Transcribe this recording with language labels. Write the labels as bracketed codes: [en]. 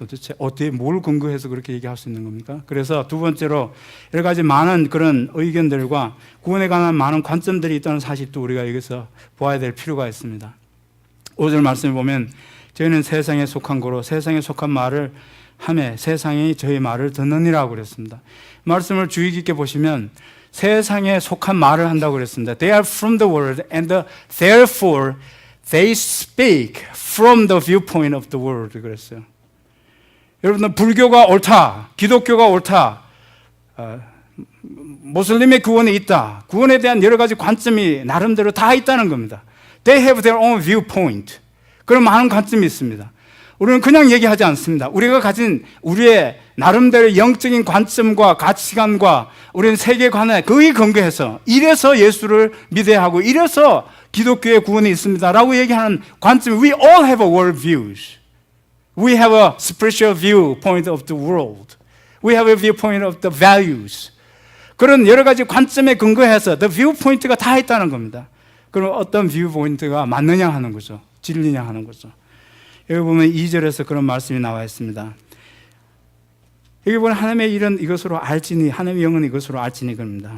[ko] 도대체 어떻게 뭘 근거해서 그렇게 얘기할 수 있는 겁니까? 그래서 두 번째로 여러 가지 많은 그런 의견들과 구원에 관한 많은 관점들이 있다는 사실도 우리가 여기서 보아야 될 필요가 있습니다. 5절 말씀을 보면 저희는 세상에 속한 거로 세상에 속한 말을 하매 세상이 저희 말을 듣느니라고 그랬습니다. 말씀을 주의 깊게 보시면 세상에 속한 말을 한다고 그랬습니다. [en] They are from the world and therefore they speak from the viewpoint of the world [ko] 그랬어요. 여러분들 불교가 옳다, 기독교가 옳다, 모슬림의 구원이 있다, 구원에 대한 여러 가지 관점이 나름대로 다 있다는 겁니다. [en] They have their own viewpoint. [ko] 그런 많은 관점이 있습니다. 우리는 그냥 얘기하지 않습니다. 우리가 가진 우리의 나름대로 영적인 관점과 가치관과 우리는 세계관에 거의 근거해서 이래서 예수를 믿어야 하고 이래서 기독교의 구원이 있습니다 라고 얘기하는 관점. [en] We all have a world views. We have a spiritual viewpoint of the world. We have a viewpoint of the values. [ko] 그런 여러 가지 관점에 근거해서 [en] the viewpoint [ko] 가 다 있다는 겁니다. 그럼 어떤 viewpoint가 맞느냐 하는 거죠. 진리냐 하는 거죠. 여기 보면 2절에서 그런 말씀이 나와 있습니다. 여기 보면 하나님의 일은 이것으로 알지니, 하나님의 영은 이것으로 알지니 그럽니다.